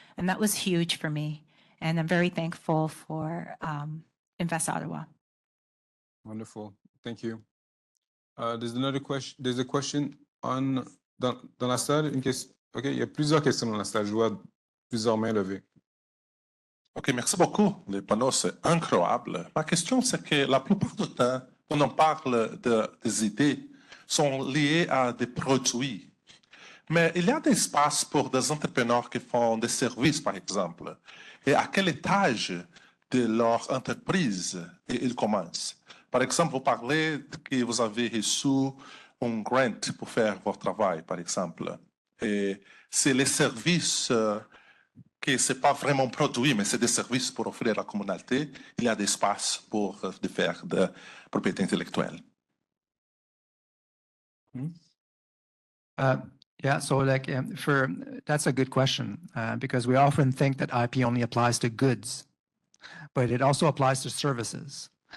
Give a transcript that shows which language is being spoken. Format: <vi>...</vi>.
<en>And that was huge for me. And I'm very thankful for Invest Ottawa. Wonderful. Thank you. There's another question. There's a question</en> <fr>dans la salle. Une question. OK, il y a plusieurs questions dans la salle. Je vois plusieurs mains levées. OK, merci beaucoup. Les panneaux, c'est incroyable. Ma question, c'est que la plupart du temps, quand on parle des idées, sont liées à des produits. Mais il y a des espaces pour des entrepreneurs qui font des services, par exemple. Et à quel étage de leur entreprise ils commencent? Par exemple, vous parlez que vous avez reçu un grant pour faire votre travail, par exemple. Et c'est les services... que ce n'est pas vraiment produit, mais c'est des services pour offrir à la communauté. Il y a des espaces pour faire de propriété intellectuelle.</fr> <en>Yeah, so that's a good question because we often think that IP only applies to goods, but it also applies to services.</en>